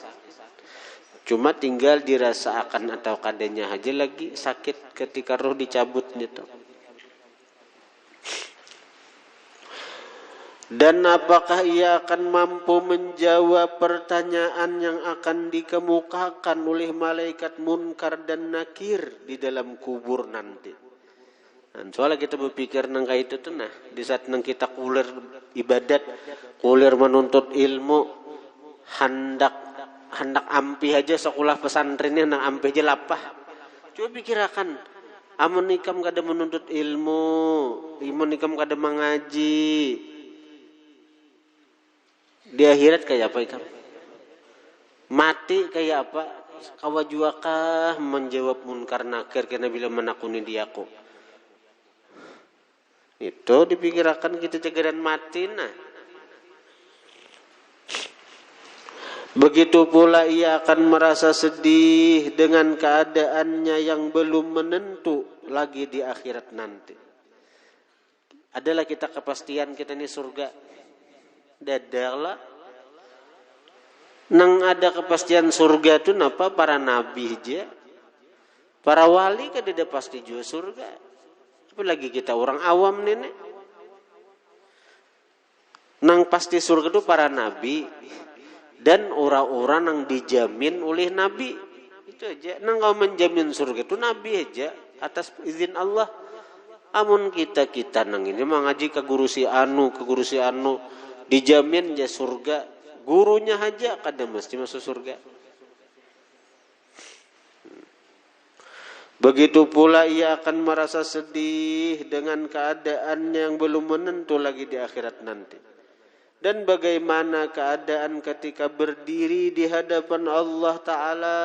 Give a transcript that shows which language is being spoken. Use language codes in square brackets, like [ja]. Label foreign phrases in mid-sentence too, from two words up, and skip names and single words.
[bjn] Cuma tinggal dirasakan atau kadanya aja lagi sakit ketika roh dicabut gitu. [id] Dan apakah ia akan mampu menjawab pertanyaan yang akan dikemukakan oleh malaikat munkar dan nakir di dalam kubur nanti? [bjn] Dan soalnya kita berpikir nang kayak itu tuh nah, di saat nang kita kulir ibadat, kulir menuntut ilmu, hendak hendak ampih aja sekolah pesantrennya hendak ampih aja lapah. Coba pikirakan, amun ikam kada menuntut ilmu, amun ikam kada mengaji, di akhirat kayak apa ikam? Mati kayak apa? Kawajuakah menjawab munkar nakir karena bila menakuni diaku. Itu dipikirkan kita cagaran mati nah. [id] Begitu pula ia akan merasa sedih dengan keadaannya yang belum menentu lagi di akhirat nanti. Adalah kita kepastian kita ini surga. [bjn] Dadahlah. Nang ada kepastian surga itu napa para nabi aja. [id] Para wali kan tidak pasti juga surga. [bjn] Apalagi kita orang awam nenek. Nang pasti surga itu para nabi dan orang-orang yang dijamin oleh nabi. Itu aja. Nang kau menjamin surga itu nabi aja atas izin Allah. Amun kita nang ini mengaji ke guru si anu dijamin aja surga. Gurunya aja kada mesti masuk surga. [id] Begitu pula ia akan merasa sedih dengan keadaan yang belum menentu lagi di akhirat nanti. Dan bagaimana keadaan ketika berdiri di hadapan Allah Ta'ala.